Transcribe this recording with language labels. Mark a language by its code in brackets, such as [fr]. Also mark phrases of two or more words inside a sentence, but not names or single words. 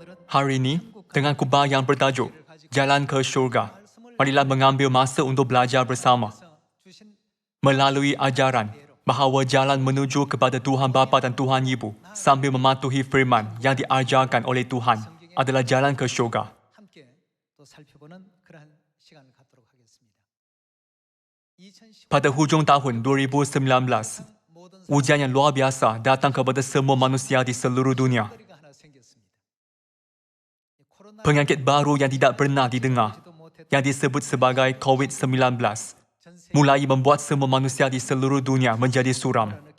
[ms] Hari ini, dengan khutbah yang bertajuk Jalan ke Syurga, marilah mengambil masa untuk belajar bersama. Melalui ajaran bahawa jalan menuju kepada Tuhan Bapa dan Tuhan Ibu sambil mematuhi firman yang diajarkan oleh Tuhan adalah jalan ke syurga. [ko] 함께 또 살펴보는 그러한 시간을 갖도록 하겠습니다. [ms] Pada hujung tahun 2019, ujian yang luar biasa datang kepada semua manusia di seluruh dunia. Penyakit baru yang tidak pernah didengar, yang disebut sebagai COVID-19, mulai membuat semua manusia di seluruh dunia menjadi suram.